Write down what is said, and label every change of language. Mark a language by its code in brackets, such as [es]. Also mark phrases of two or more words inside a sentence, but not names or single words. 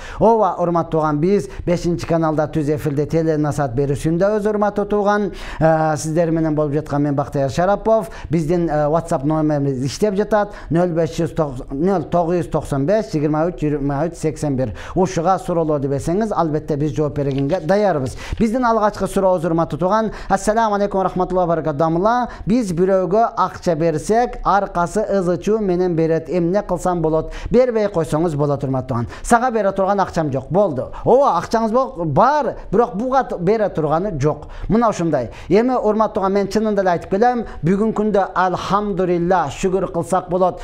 [ky] Ооба, урматтуу тууган, биз 5-каналда түз эфирде теленасаат берүүсүндөбүз, урматтуу тууган. Сиздер менен болуп жаткан мен Бактыяр Шарапов. Биздин WhatsApp номерибиз иштеп жатат. 0995-23-23-81. Ушуга суроолорду берсеңиз, албетте биз жооп бергенге даярбыз. Биздин алгачкы сурообуз, урматтуу тууган. [ar] السلام عليكم رحمة الله وبركاته. [ky] Биз бирөөгө акча берсек, аркасы ызычуу менен берет. Эмне кылсам болот? Бербей койсоңуз болот, урматтуу тууган. Сага бере турган акчам жок. Болду. Ооба, акчаңыз бар, бирок буга бере турганы жок. Мына ушундай. Эми, урматтуу тууган, мен чынында эле айтып келем, бүгүнкү күндө алхамдулилла, шүгүр кылсак болот.